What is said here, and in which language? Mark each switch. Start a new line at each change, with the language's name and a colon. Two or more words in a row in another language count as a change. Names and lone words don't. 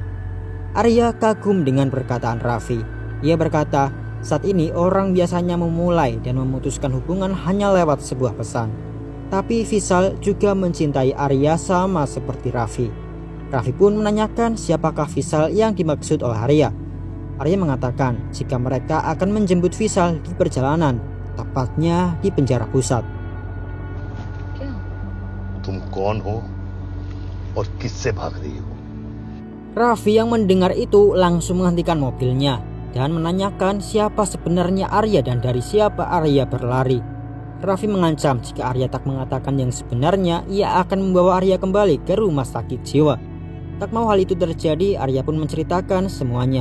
Indonesian: Arya kagum dengan perkataan Raffi. Ia berkata, saat ini orang biasanya memulai dan memutuskan hubungan hanya lewat sebuah pesan. Tapi Vishal juga mencintai Arya sama seperti Raffi. Raffi pun menanyakan siapakah Vishal yang dimaksud oleh Arya. Arya mengatakan jika mereka akan menjemput Vishal di perjalanan, tepatnya di penjara pusat.
Hindi: तुम कौन हो और किससे भाग रही हो?
Indonesian: Raffi yang mendengar itu langsung menghentikan mobilnya dan menanyakan siapa sebenarnya Arya dan dari siapa Arya berlari. Raffi mengancam jika Arya tak mengatakan yang sebenarnya, ia akan membawa Arya kembali ke rumah sakit jiwa. Tak mau hal itu terjadi, Arya pun menceritakan semuanya.